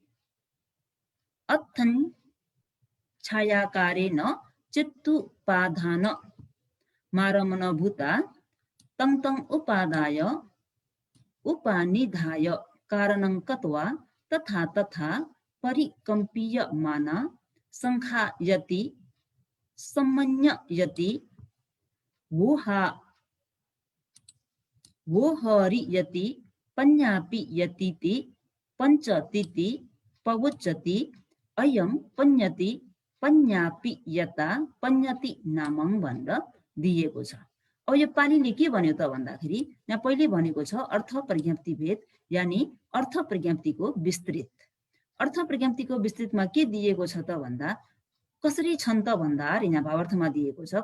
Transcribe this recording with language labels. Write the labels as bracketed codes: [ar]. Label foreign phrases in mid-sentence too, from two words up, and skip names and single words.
[pi] अत्थं छायाकारेण चित्तुपाधान मारमणभूता तं तं उपादाय उपानिधाय कारणं कत्वा तथा तथा परिकम्पीयमाना संख्यायति सम्मन्ययति वोहरियति पञ्यापियतीति पञ्चतीति पवुच्यति अयं पञ्यति पञ्यापियता पञ्यति नामं [ne] भनेर दिएको छ। अब यो पालीले के भन्यो त भन्दाखेरि यहाँ पहिले भनेको छ अर्थ प्रज्ञाप्ति भेद, यानी अर्थ प्रज्ञाप्तिको विस्तृत। अर्थ प्रज्ञाप्तिको विस्तृतमा के दिएको छ त भन्दा कसरी छन् त भन्दा यहाँ भावार्थमा दिएको छ।